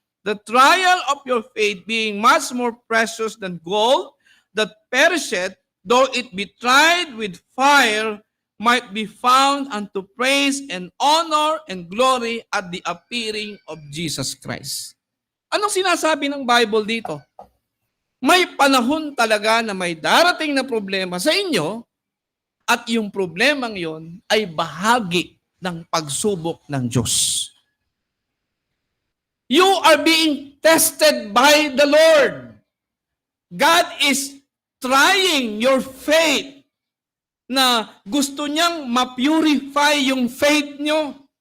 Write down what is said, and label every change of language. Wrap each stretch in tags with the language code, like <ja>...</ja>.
<en>the trial of your faith being much more precious than gold, that perisheth, though it be tried with fire, might be found unto praise and honor and glory at the appearing of Jesus Christ.</en> <tl>Anong sinasabi ng Bible dito? May panahon talaga na may darating na problema sa inyo at yung problemang yon ay bahagi ng pagsubok ng Diyos.</tl> <en>You are being tested by the Lord. God is trying your faith</en> <tl>na gusto niyang ma-purify yung faith nyo.</tl>